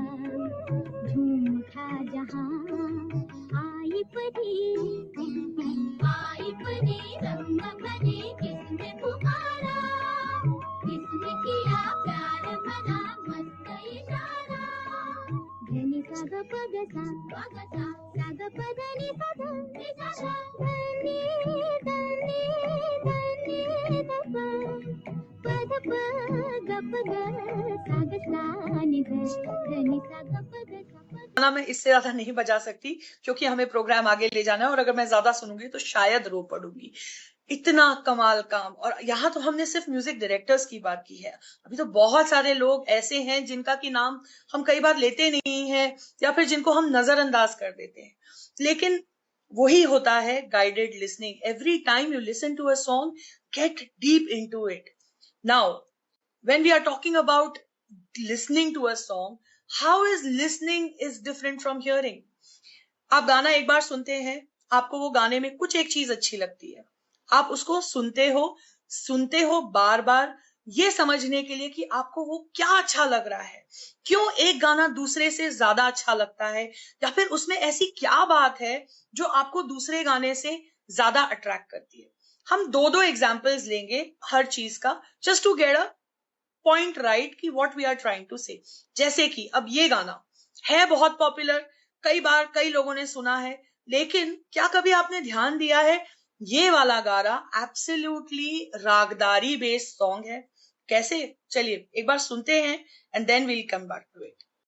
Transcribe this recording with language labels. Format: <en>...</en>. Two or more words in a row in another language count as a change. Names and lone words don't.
<hi>झूम उठा जहां आई परी, आई परी रंग भरी किसने पुकारा, किसने किया प्यार भरा मस्त इशारा। धनी सा ग प ग सा ग प ध नि सा ध नि सा ध, धनी धनी धनी ध प ध प ग प ग सा ग सा नि ध, धनी सा ग प ग सा प ग। मैं इससे ज्यादा नहीं बजा सकती क्योंकि हमें प्रोग्राम आगे ले जाना है, और अगर मैं ज्यादा सुनूंगी तो शायद रो पड़ूंगी। इतना कमाल काम। और यहाँ तो हमने सिर्फ</hi> <en>music directors</en> <hi>की बात की है, अभी तो बहुत सारे लोग ऐसे हैं जिनका की नाम हम कई बार लेते नहीं हैं या फिर जिनको हम नजरअंदाज कर देते हैं। लेकिन वही होता है</hi> <en>guided listening. every time you listen to a song, get deep into it. now when we are talking about listening to a song, how is listening is different from hearing.</en> <hi>आप गाना एक बार सुनते हैं, आपको वो गाने में कुछ एक चीज अच्छी लगती है, आप उसको सुनते हो बार बार, ये समझने के लिए कि आपको वो क्या अच्छा लग रहा है, क्यों एक गाना दूसरे से ज्यादा अच्छा लगता है, या फिर उसमें ऐसी क्या बात है जो आपको दूसरे गाने से ज्यादा अट्रैक्ट करती है। हम दो एग्जाम्पल्स लेंगे हर चीज का,</hi> <en>just to get a point right कि what we are trying to say.</en> <hi>जैसे कि अब ये गाना है बहुत पॉपुलर, कई बार कई लोगों ने सुना है, लेकिन क्या कभी आपने ध्यान दिया है ये वाला गाना एब्सोल्युटली रागदारी</hi> <en>based song</en> <hi>है। कैसे? चलिए एक बार सुनते हैं</hi> <en>and then we'll come back to it.</en>